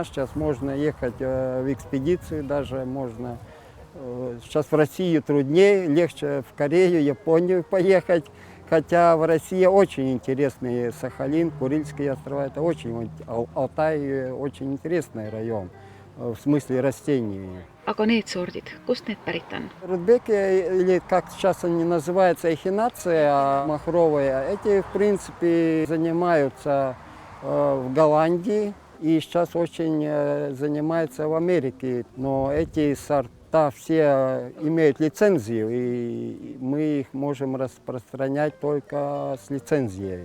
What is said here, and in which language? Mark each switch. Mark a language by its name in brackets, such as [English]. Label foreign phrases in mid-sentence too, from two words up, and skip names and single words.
[Russian] Сейчас можно ехать в экспедицию, даже можно. Сейчас в Россию труднее, легче в Корею, Японию поехать. Хотя в России очень интересный Сахалин, Курильские острова. Это очень, Алтай очень интересный район в смысле растений. [Estonian] Aga need sordid, kust need pärit on? [Russian] Рудбеки, или как сейчас они называются, эхинация махровая, эти, в принципе, занимаются в Голландии и сейчас очень занимаются в Америке. Но эти сорта все имеют лицензию, и мы их можем распространять только с лицензией.